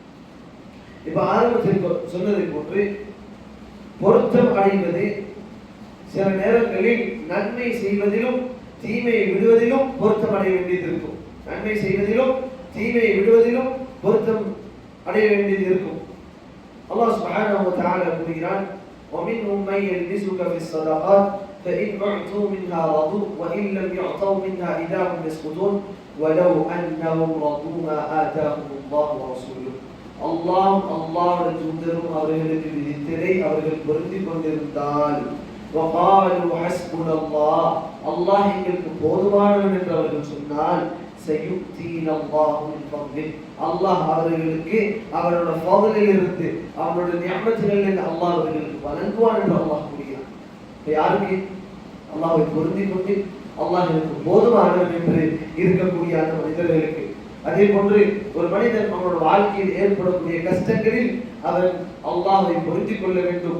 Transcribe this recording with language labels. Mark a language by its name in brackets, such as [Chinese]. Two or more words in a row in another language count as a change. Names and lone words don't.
[Tamil] இப்ப ஆரம்பத்தில் சொன்னதை போன்று பொருத்தம் அடைவது சில நேரங்களில் நன்மை செய்வதிலும் தீமையை விடுவதிலும் பொருத்தம் அடைய வேண்டியது இருக்கும். நன்மை செய்வதிலும் தீமையை விடுவதிலும் பொருத்தம் அடைய வேண்டியது இருக்கும். [Arabic] الله سبحانه وتعالى [Tamil] கூறுகிறான், [Arabic] وَمِنْهُمْ مَن يَلْمِزُكَ فِي الصَّدَقَاتِ فَإِنْ أُعْطُوا مِنْهَا رَضُوا وَإِنْ لَمْ يُعْطَوْا مِنْهَا إِذَا هُمْ يَسْخُطُونَ وَلَوْ أَنَّهُمْ رَضُوا مَا آتَاهُمُ اللَّهُ وَرَسُولُهُ. [Tamil] அல்லாஹ்வுடைய தூதரும் அவர்களுக்கு விதித்ததை அவர்கள் பொருந்திக் கொண்டிருந்தால் [Arabic] وَقَالُوا حَسْبُنَا اللَّهُ [Tamil] அல்லாஹ் எங்களுக்கு போதுமானவன் என்று அவர்கள் சொன்னால் [Arabic] سَيُؤْتِينَا اللَّهُ مِنْ فَضْلِهِ [Tamil] அல்லாஹ் அவர்களுக்கு அவரோட ஃபضலில் இருந்து அவரோட நியமத்துகளில் அல்லாஹ் அவர்களுக்கு வழங்குவான் என்று அல்லாஹ் கூறுகிறான். யாருக்கு? அல்லாஹ்வை பொருந்திக் கொண்டு அல்லாஹ் எனக்கு போதுமானவன் என்று இருக்கக்கூடிய அந்த மனிதர்களுக்கு. அதே போன்று ஒரு மனிதன் அவனோட வாழ்க்கையில் ஏற்படக்கூடிய கஷ்டங்களில் அவன் அல்லாஹ்வை பொருத்திக் கொள்ள வேண்டும்.